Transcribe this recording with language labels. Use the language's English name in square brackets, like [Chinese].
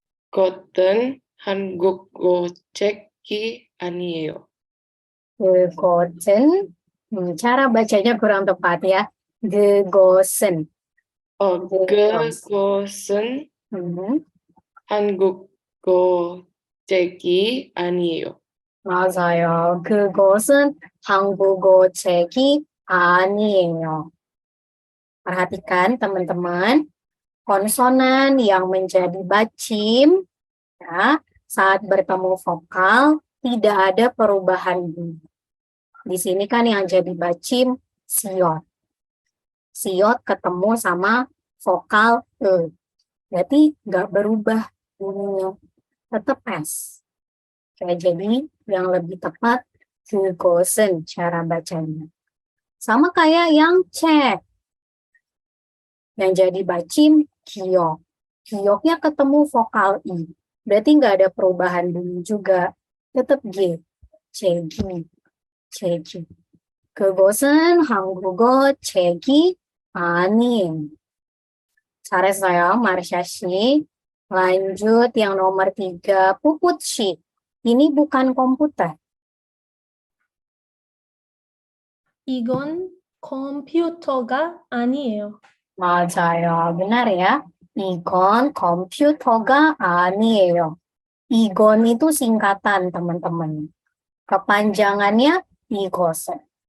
[Korean] 그것은 한국어 책이 아니에요. [Indonesian] 그것은, cara bacanya kurang tepat ya. [Korean] 그것은. 그것은 한국어 책이 아니에요. 맞아요. 그것은 한국어 책이 아니에요. [Indonesian] Perhatikan teman-teman, konsonan yang menjadi bacim ya, saat bertemu vokal tidak ada perubahan bunyi. Di sini kan yang jadi bacim siot. Siot ketemu sama vokal e. Berarti nggak berubah bunyinya, tetap S. Oke, jadi yang lebih tepat 그것은 cara bacanya. Sama kayak yang cek. Yang jadi bacim kiok. Kioknya ketemu vokal I. Berarti nggak ada perubahan bunyi juga. Tetap G. 책이. 책이. [Korean] 그것은 한국어 책이 아니에요. [Indonesian] 잘했어요, 마르샤 씨. Lanjut yang nomor 3, Puput Shi. Ini bukan komputer. [Korean] 이건 컴퓨터가 아니에요. [Indonesian] 맞아요. benar ya. [Korean] 이건 컴퓨터가 아니에요. [Indonesian] 이건 itu singkatan, teman-teman. Kepanjangannya 이것은.